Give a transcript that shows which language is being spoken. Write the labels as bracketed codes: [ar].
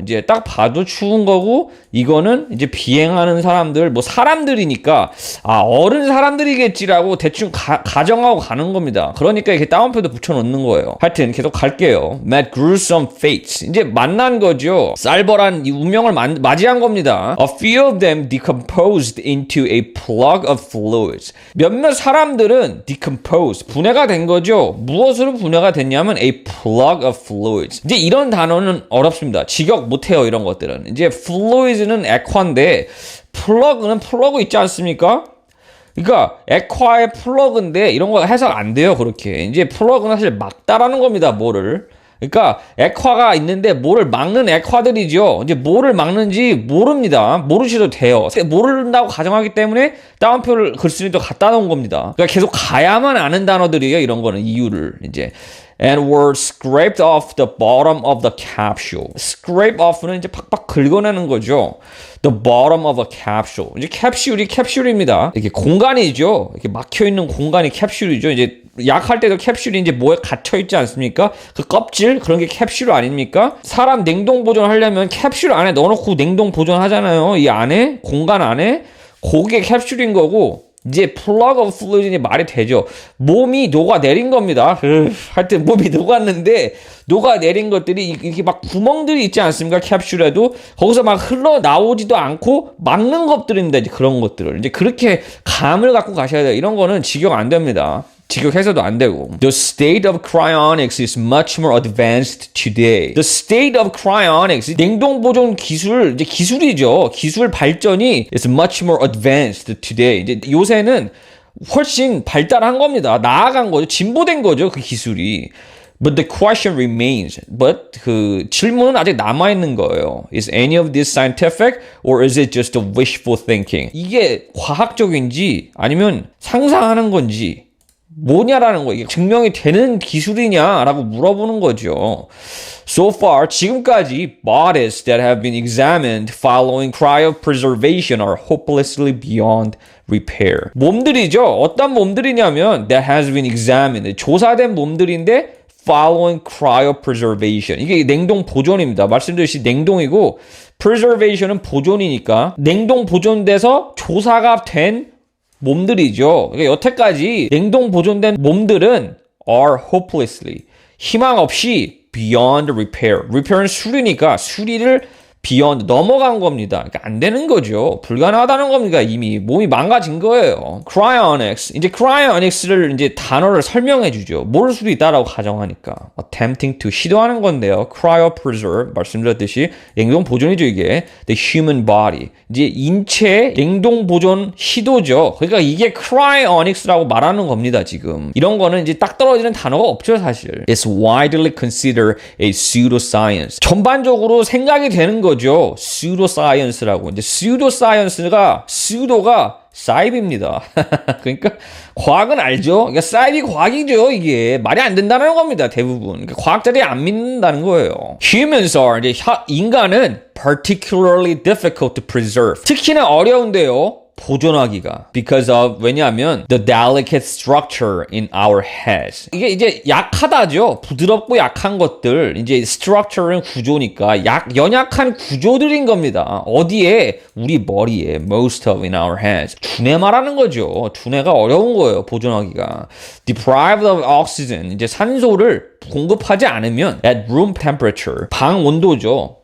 [ko] 이제 딱 봐도 추운 거고 이거는 이제 비행하는 사람들 뭐 사람들이니까 아 어른 사람들이겠지라고 대충 가정하고 가는 겁니다. 그러니까 이렇게 따옴표도 붙여놓는 거예요. 하여튼 계속 갈게요. [en] Met gruesome fates. [ko] 이제 만난 거죠. 쌀벌한 이 운명을 맞이한 겁니다. [en] A few of them decomposed into a plug of fluids. [ko] 몇몇 사람들은 decomposed, 분해가 된 거죠. 무엇으로 분해가 됐냐면 [en] a plug of fluids. [ko] 이제 이런 단어는 어렵습니다. 직역 못해요, 이런 것들은. 이제 fluids는 액화인데 plug는 플러그 있지 않습니까? 그러니까 액화의 플러그인데 이런 거 해석 안 돼요, 그렇게. 이제 플러그는 사실 막다라는 겁니다, 뭐를. 그러니까 액화가 있는데 뭐를 막는 액화들이죠. 이제 뭐를 막는지 모릅니다. 모르셔도 돼요. 모른다고 가정하기 때문에 따옴표를 글쓰기도 갖다 놓은 겁니다. 그러니까 계속 가야만 아는 단어들이에요. 이런 거는 이유를 이제 [en] and were scraped off the bottom of the capsule. [ko] scrape off는 이제 팍팍 긁어내는 거죠. [en] the bottom of a capsule. [ko] 이제 캡슐입니다. 이렇게 공간이죠. 이렇게 막혀 있는 공간이 캡슐이죠. 이제 약할 때도 캡슐이 이제 뭐에 갇혀 있지 않습니까? 그 껍질 그런 게 캡슐 아닙니까? 사람 냉동 보존하려면 캡슐 안에 넣어놓고 냉동 보존하잖아요. 이 안에 공간 안에 그게 캡슐인 거고. 이제 [en] plug of fluid [ko] 이 말이 되죠. 몸이 녹아내린 겁니다. 하여튼 몸이 녹았는데 녹아내린 것들이 이렇게 막 구멍들이 있지 않습니까? 캡슐에도 거기서 막 흘러나오지도 않고 막는 것들입니다. 이제 그런 것들을 이제 그렇게 감을 갖고 가셔야 돼요. 이런 거는 직역 안 됩니다. 직역해서도 안 되고. [en] The state of cryonics is much more advanced today. The state of cryonics, [ko] 냉동 보존 기술, 이제 기술이죠. 기술 발전이 [en] is much more advanced today. [ko] 이제 요새는 훨씬 발달한 겁니다. 나아간 거죠. 진보된 거죠. 그 기술이. [en] But the question remains. [ko] But 그 질문은 아직 남아있는 거예요. [en] Is any of this scientific or is it just a wishful thinking? [ko] 이게 과학적인지 아니면 상상하는 건지 뭐냐라는 거, 이게 증명이 되는 기술이냐라고 물어보는 거죠. [en] So far, [ko] 지금까지 [en] bodies that have been examined following cryopreservation are hopelessly beyond repair. [ko] 몸들이죠. 어떤 몸들이냐면 [en] that has been examined, [ko] 조사된 몸들인데 [en] following cryopreservation. [ko] 이게 냉동 보존입니다. 말씀드렸듯이 냉동이고 preservation은 보존이니까 냉동 보존돼서 조사가 된 몸들이죠. 그러니까 여태까지 냉동 보존된 몸들은 [en] are hopelessly [ko] 희망 없이 [en] beyond repair. [ko] repair는 수리니까 수리를 beyond 넘어간 겁니다. 그러니까 안 되는 거죠. 불가능하다는 겁니다. 이미 몸이 망가진 거예요. [en] cryonics. [ko] 이제 cryonics를 이제 단어를 설명해 주죠. 모를 수도 있다라고 가정하니까 [en] attempting to [ko] 시도하는 건데요. cryopreserve 말씀드렸듯이 냉동 보존이죠, 이게. [en] the human body. [ko] 이제 인체 냉동 보존 시도죠. 그러니까 이게 cryonics라고 말하는 겁니다, 지금. 이런 거는 이제 딱 떨어지는 단어가 없죠, 사실. [en] It's widely considered a pseudoscience. [ko] 전반적으로 생각이 되는 거죠. 거죠. pseudoscience라고. 이제 pseudo가 사이비입니다. 그러니까 과학은 알죠. 그러니까 사이비 과학이죠. 이게 말이 안 된다는 겁니다. 대부분. 그러니까 과학자들이 안 믿는다는 거예요. [en] Humans are [ko] 이제 인간은 [en] particularly difficult to preserve. [ko] 특히나 어려운데요. 보존하기가 [en] because of [ko] 왜냐하면 [en] the delicate structure in our heads [ko] 이게 이제 약하다죠. 부드럽고 약한 것들 이제 structure는 구조니까 연약한 구조들인 겁니다. 어디에 우리 머리에 [en] most of in our heads [ko] 두뇌 말하는 거죠. 두뇌가 어려운 거예요. 보존하기가 [en] deprived of oxygen [ko] 이제 산소를 공급하지 않으면 [en] at room temperature [ko] 방 온도죠.